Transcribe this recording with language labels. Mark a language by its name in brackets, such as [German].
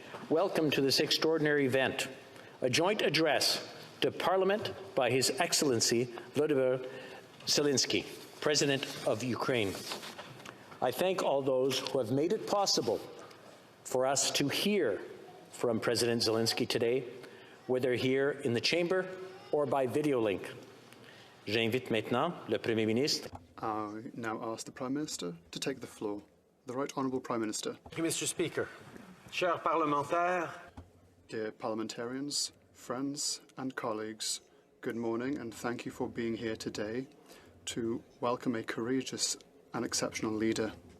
[English] Welcome to this extraordinary event, a joint address to Parliament by His Excellency Volodymyr Zelensky, President of Ukraine. I thank all those who have made it possible for us to hear from President Zelensky today, whether here in the chamber or by video link. [French] J'invite maintenant le Premier ministre. [English] I now ask the Prime Minister to take the floor. The Right Honourable Prime Minister. Thank you, Mr. Speaker. [French] Chers parlementaires. [English] Dear parliamentarians, friends and colleagues, good morning and thank you for being here today to welcome a courageous and exceptional leader.